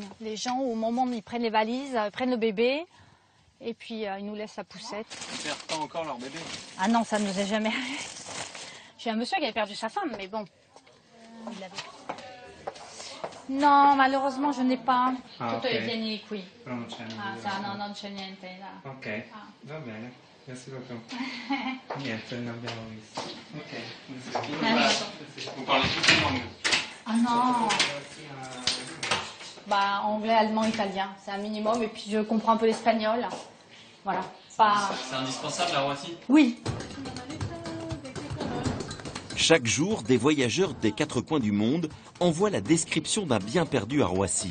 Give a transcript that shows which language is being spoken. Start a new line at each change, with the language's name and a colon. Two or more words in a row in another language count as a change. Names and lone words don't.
French: Les gens, au moment où ils prennent les valises, prennent le bébé, et puis ils nous laissent la poussette. Ils perdent pas encore leur bébé. Ah non, ça ne nous est jamais arrivé. J'ai un monsieur qui avait perdu sa femme, mais bon. Il avait... Non, malheureusement, je n'ai pas.
Italian: Tutto è pieni qui. Non c'è non c'è niente. Là. Ok, va bene.
French: Merci beaucoup.
Italian: Niente, non abbiamo visto.
French: Ok. Vous parlez tout en anglais? Ah non. Anglais, allemand, italien, c'est un minimum. Et puis je comprends un peu l'espagnol. Voilà. C'est indispensable à Roissy? Oui. Chaque jour, des voyageurs des 4 coins du monde envoient la description d'un bien perdu à Roissy.